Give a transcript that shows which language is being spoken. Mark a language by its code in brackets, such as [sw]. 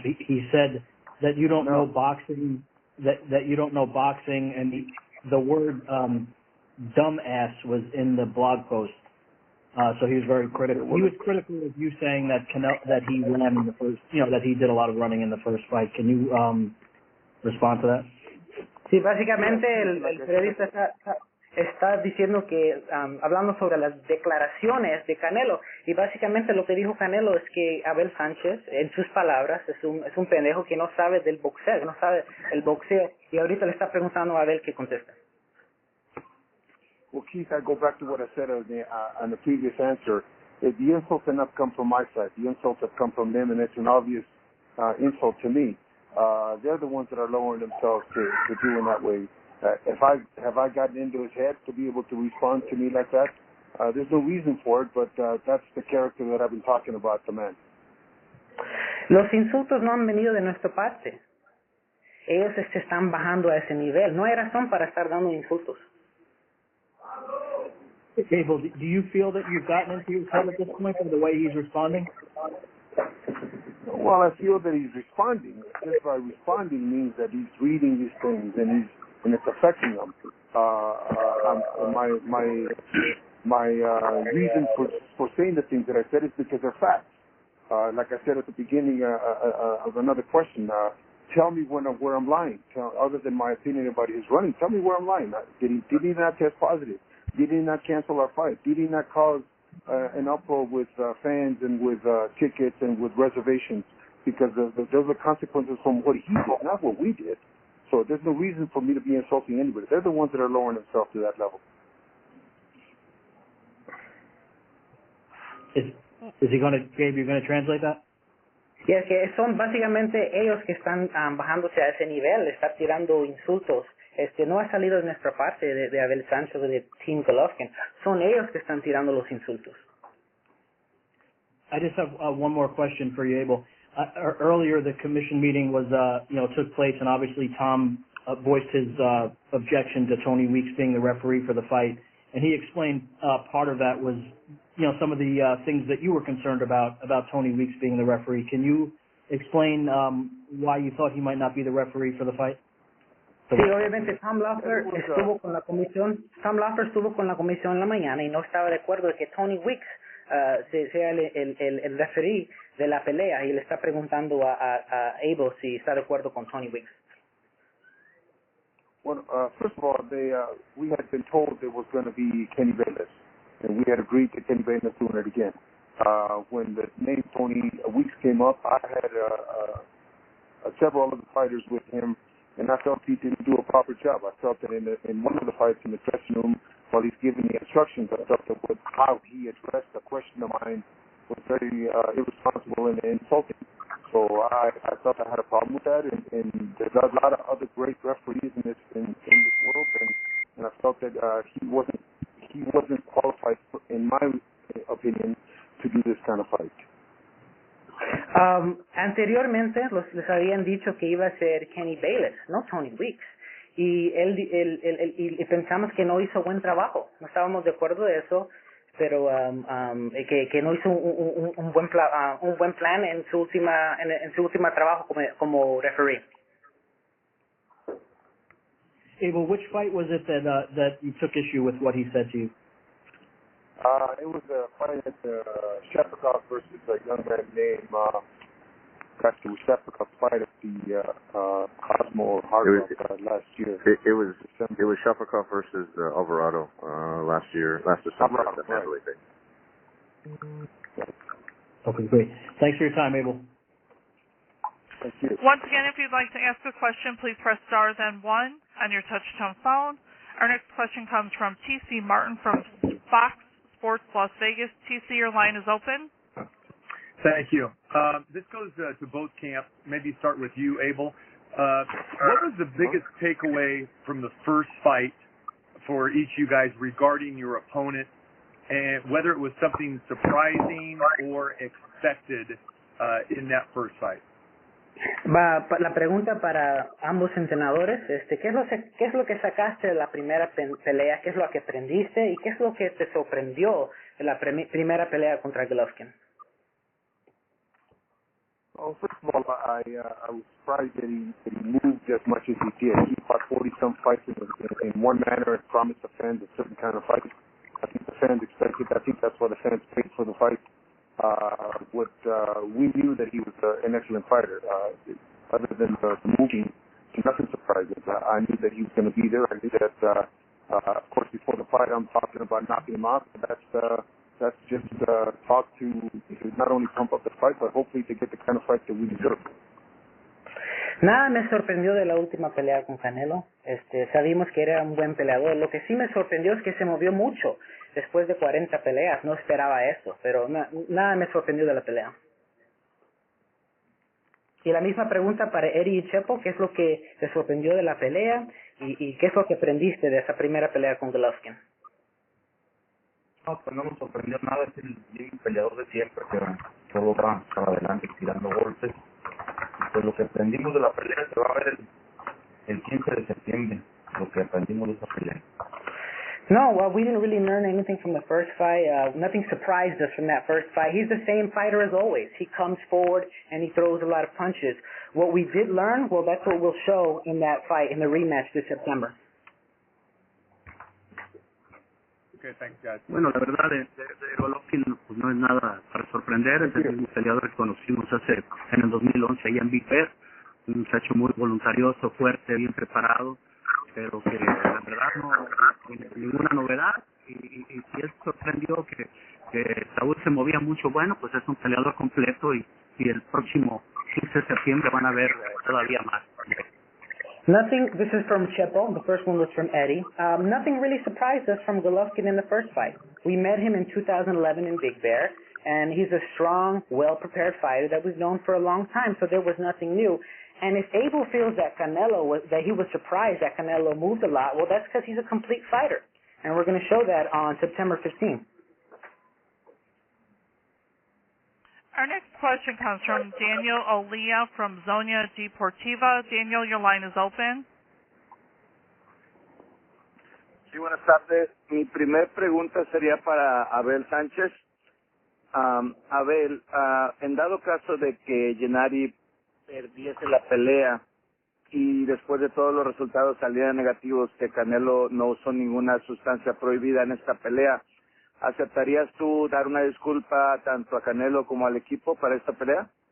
[en] He said that you don't know boxing, that you don't know boxing, and the word dumbass was in the blog post. So he was very critical. He was critical of you saying that that he ran in the first, that he did a lot of running in the first fight. Can you respond to that? [es] Sí, básicamente el periodista está diciendo que, hablando sobre las declaraciones de Canelo, y básicamente lo que dijo Canelo es que Abel Sánchez, en sus palabras, es un pendejo que no sabe del boxeo, que no sabe el boxeo, y ahorita le está preguntando a Abel qué contesta. [en] Well, Keith, I go back to what I said on the previous answer. The insults have not come from my side. The insults have come from them, and it's an obvious insult to me. They're the ones that are lowering themselves to doing that way. Have I gotten into his head to be able to respond to me like that? There's no reason for it, but that's the character that I've been talking about, the man. [es] Los insultos no han venido de nuestra parte. Ellos se están bajando a ese nivel. No hay razón para estar dando insultos. [en] Abel, do you feel that you've gotten into his head at this point from the way he's responding? Well, I feel that he's responding. Just by responding means that he's reading these things and it's affecting him. My reason for saying the things that I said is because they're facts. Like I said at the beginning of another question, tell me where I'm lying. Other than my opinion about his running, tell me where I'm lying. Did he not test positive? Did he not cancel our fight? Did he not cause an uproar with fans and with tickets and with reservations? Because those are consequences from what he did, not what we did. So there's no reason for me to be insulting anybody. They're the ones that are lowering themselves to that level. Is he going to, Gabe, you're going to translate that? [es] Sí, es que son básicamente ellos que están bajándose a ese nivel, estar tirando insultos. No ha salido de nuestra parte, de Abel Sanchez o de Team Golovkin. Son ellos que están tirando los insultos. [en] I just have one more question for you, Abel. Earlier, the commission meeting was, took place, and obviously Tom voiced his objection to Tony Weeks being the referee for the fight, and he explained part of that was, some of the things that you were concerned about Tony Weeks being the referee. Can you explain why you thought he might not be the referee for the fight? [es] Sí, obviamente Tom Laffer estuvo con la comisión. Tom Laffer estuvo con la comisión en la mañana y no estaba de acuerdo de que Tony Weeks sea el referee de la pelea, y le está preguntando a Abel si está de acuerdo con Tony Weeks. [en] Well, first of all, we had been told there was going to be Kenny Bayless, and we had agreed to Kenny Bayless doing it again. When the name Tony Weeks came up, I had several other fighters with him, and I felt he didn't do a proper job. I felt that in one of the fights in the dressing room, while he's giving the instructions, I felt that how he addressed a question of mine was very irresponsible and insulting. So I thought I had a problem with that, and there's a lot of other great referees in this world, and I felt that he wasn't qualified, in my opinion, to do this kind of fight. [es] Anteriormente les habían dicho que iba a ser Kenny Bayless, no Tony Weeks, y y pensamos que no hizo buen trabajo. No estábamos de acuerdo de eso, pero que no hizo un buen plan en su última trabajo como referee. [en] Abel, which fight was it that you took issue with what he said to you? It was a fight at Shepard versus a young man named got the Shafakov fight at the Cosmo Hard Rock last year. It was Shafakov versus Alvarado last December. Right. Okay, great. Thanks for your time, Abel. Thank you. Once again, if you'd like to ask a question, please press star then 1 on your touch-tone phone. Our next question comes from T.C. Martin from Fox Sports Las Vegas. T.C., your line is open. Thank you. This goes to both camps. Maybe start with you, Abel. What was the biggest takeaway from the first fight for each of you guys regarding your opponent, and whether it was something surprising or expected in that first fight? [es] La pregunta para ambos entrenadores, ¿qué es lo que sacaste de la primera pelea? ¿Qué es lo que aprendiste? ¿Y qué es lo que te sorprendió de la primera pelea contra Golovkin? [en] Well, first of all, I was surprised that he moved as much as he did. He fought 40-some fights in one manner and promised the fans a certain kind of fight. I think the fans expected. I think that's why the fans paid for the fight. We knew that he was an excellent fighter. Other than the moving, nothing surprising. I knew that he was going to be there. I knew that, of course, before the fight, I'm talking about knocking him out. That's just talk to not only pump up the fight, but hopefully to get the kind of fight that we deserve. [es] Nada me sorprendió de la última pelea con Canelo. Sabíamos que era un buen peleador. Lo que sí me sorprendió es que se movió mucho después de 40 peleas. No esperaba eso, pero nada me sorprendió de la pelea. Y la misma pregunta para Eddie y Chepo, ¿qué es lo que te sorprendió de la pelea y qué es lo que aprendiste de esa primera pelea con Golovkin? No, pues no nos sorprendió nada, es el mismo peleador de siempre, que solo va para adelante tirando golpes. Pues lo que aprendimos de la pelea se va a ver el 15 de septiembre, lo que aprendimos de esa pelea. [en] No, well, we didn't really learn anything from the first fight. Nothing surprised us from that first fight. He's the same fighter as always. He comes forward and he throws a lot of punches. What we did learn, well, that's what we'll show in that fight, in the rematch this September. Okay, thanks, guys. [es] Bueno, la verdad de Golovkin pues no es nada para sorprender. Es el mismo peleador que conocimos en el 2011 allá en Big Bear. Un muchacho muy voluntarioso, fuerte, bien preparado, pero que la verdad no ninguna novedad. Y si él sorprendió que Saúl se movía mucho, bueno, pues es un peleador completo y el próximo 15 de septiembre van a ver todavía más. [en] Nothing, this is from Chepo, the first one was from Eddie. Nothing really surprised us from Golovkin in the first fight. We met him in 2011 in Big Bear, and he's a strong, well-prepared fighter that we've known for a long time, so there was nothing new. And if Abel feels that he was surprised that Canelo moved a lot, well, that's because he's a complete fighter. And we're going to show that on September 15th. Our next question comes from Daniel Olea from Zona Deportiva. Daniel, your line is open. [es] Sí, buenas tardes. Mi primer pregunta sería para Abel Sánchez. Abel, en dado caso de que Gennady perdiese la pelea y después de todos los resultados salieran negativos, que Canelo no usó ninguna sustancia prohibida en esta pelea, ¿aceptarías tú dar una disculpa tanto a Canelo como al equipo para esta pelea?